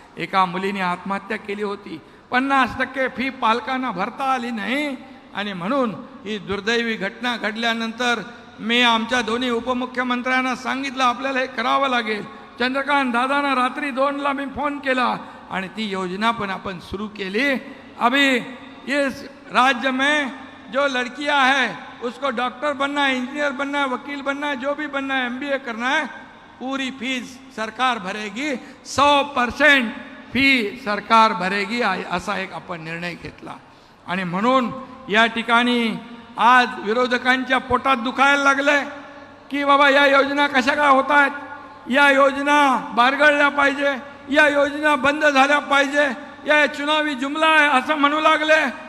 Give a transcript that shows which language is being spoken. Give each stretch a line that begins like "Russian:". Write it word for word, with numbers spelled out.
Marathi: एका मुलीने आत्महत्या केली होती, पन्नास टक्के फी पालकांना भरता आली नाही आणि म्हणून ही दुर्दैवी घटना घडल्यानंतर मी आमच्या दोन्ही उपमुख्यमंत्र्यांना सांगितलं आपल्याला हे करावं लागेल. चंद्रकांत दादांना रात्री दोनला मी फोन केला आणि ती योजना पण आपण सुरू केली.
Hindi: अभी इस राज्य में जो लड़कियां हैं उसको डॉक्टर बनना है, इंजीनियर बनना है, वकील बनना है, जो भी बनना है, एमबीए करना है, पूरी फीस सरकार भरेगी. सौ परसेंट फी सरकार भरेगी
Marathi: असा एक आपण निर्णय घेतला. आणि म्हणून या ठिकाणी आज विरोधकांच्या पोटात दुखायला लागले की बाबा या योजना कशा काय होत आहेत, या योजना बारगळल्या पाहिजे, या योजना बंद झाल्या पाहिजे, या चुनावी जुमला आहे असं म्हणू लागले.